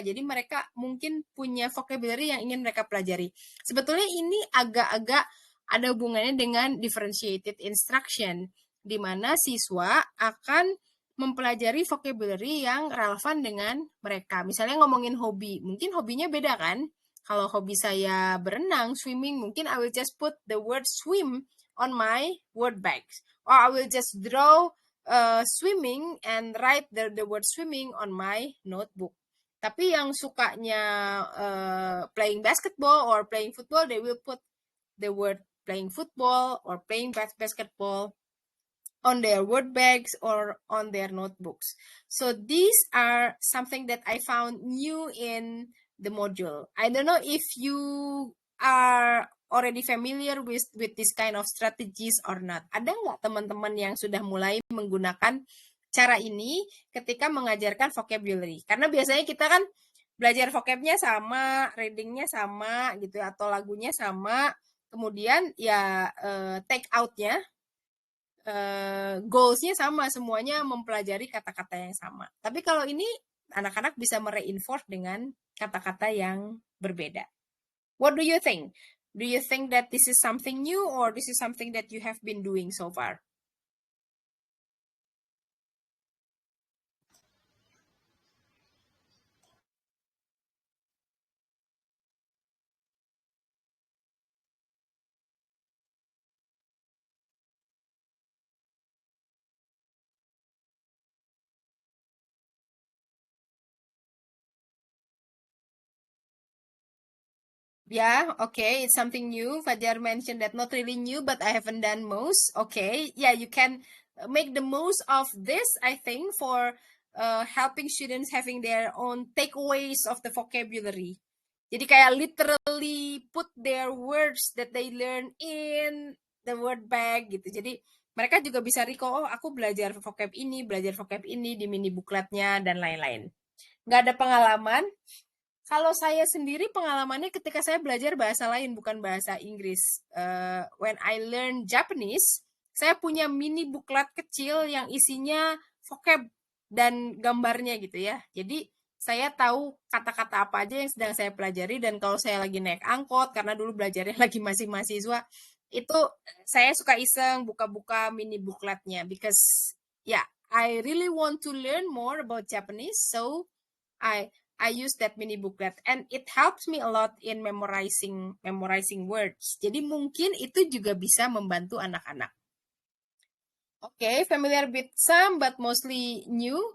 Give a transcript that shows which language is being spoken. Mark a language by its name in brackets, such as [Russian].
[Indonesian] Jadi mereka mungkin punya vocabulary yang ingin mereka pelajari. Sebetulnya ini agak-agak ada hubungannya dengan differentiated instruction, di mana siswa akan mempelajari vocabulary yang relevan dengan mereka. Misalnya ngomongin hobi, mungkin hobinya beda kan? Kalau hobi saya berenang, [English] swimming, mungkin I will just put the word swim on my word bags. Or I will just draw swimming and write the word swimming on my notebook. [Indonesian] Tapi yang sukanya [English] playing basketball or playing football, they will put the word playing football or playing basketball on their word bags or on their notebooks. So these are something that I found new in the module. I don't know if you are already familiar with this kind of strategies or not. [Indonesian] Ada nggak teman-teman yang sudah mulai menggunakan cara ini ketika mengajarkan vocabulary? Karena biasanya kita kan belajar vocabnya sama, readingnya sama gitu, atau lagunya sama, kemudian ya take out-nya, goals-nya sama, semuanya mempelajari kata-kata yang sama. Tapi kalau ini anak-anak bisa mereinforce dengan kata-kata yang berbeda. [English] What do you think? Do you think that this is something new or this is something that you have been doing so far? Yeah, okay, it's something new. Fajar mentioned that not really new, but I haven't done most. Okay, yeah, you can make the most of this, I think, for helping students having their own takeaways of the vocabulary. [Indonesian] Jadi kayak [English] literally put their words that they learn in the word bag gitu. [Indonesian] Jadi mereka juga bisa recall, oh aku belajar vocab ini di mini bookletnya dan lain-lain. Nggak ada pengalaman. Kalau saya sendiri pengalamannya ketika saya belajar bahasa lain bukan bahasa Inggris. [English] When I learn Japanese, [Indonesian] saya punya mini booklet kecil yang isinya vocab dan gambarnya gitu ya. Jadi saya tahu kata-kata apa aja yang sedang saya pelajari, dan kalau saya lagi naik angkot, karena dulu belajarnya lagi masih mahasiswa, itu saya suka iseng buka-buka mini bookletnya, [English] because yeah, I really want to learn more about Japanese, so I use that mini booklet and it helps me a lot in memorizing words. [Indonesian] Jadi mungkin itu juga bisa membantu anak-anak. [English] Oke, familiar with some but mostly new.